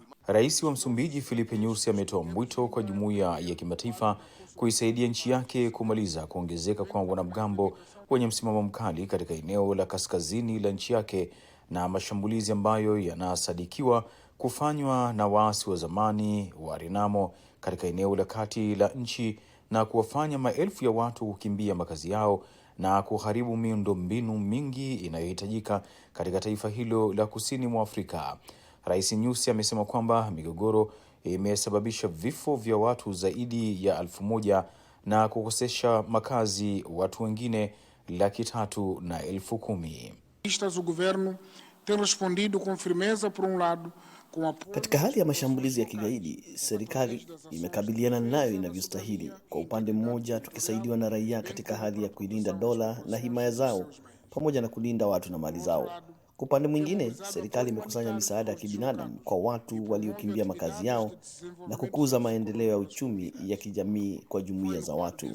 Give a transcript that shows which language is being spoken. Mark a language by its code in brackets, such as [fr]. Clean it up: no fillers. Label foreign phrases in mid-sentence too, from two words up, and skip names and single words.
[sw] Rais wa Msumbiji Filipe Nyusi ametoa mwito kwa jumuiya ya kimataifa kuisaidia nchi yake kumaliza kuongezeka kwa wanamgambo wenye msimamo mkali katika eneo la kaskazini la nchi yake na mashambulizi ambayo yanasadikiwa kufanywa na waasi wa zamani wa Renamo katika eneo la kati la nchi na kuwafanya maelfu ya watu kukimbia makazi yao na kuharibu miundombinu mingi inayohitajika katika taifa hilo la kusini mwa Afrika. Rais Nyusi amesema kwamba migogoro imesababisha vifo vya watu zaidi ya 1,000 na kukosesha makazi watu wengine 310,000. [pt] O governo tem respondido com firmeza por lado. [sw] Katika hali ya mashambulizi ya kigaidi, serikali imekabiliana nayo inavyostahili. Kwa upande mmoja, tukisaidiwa na raia katika hali ya kuilinda dola na himaya zao pamoja na kulinda watu na mali zao. Kwa upande mwingine, serikali imekusanya misaada ya kibinadamu kwa watu waliokimbia makazi yao na kukuza maendeleo ya uchumi ya kijamii kwa jumuiya za watu.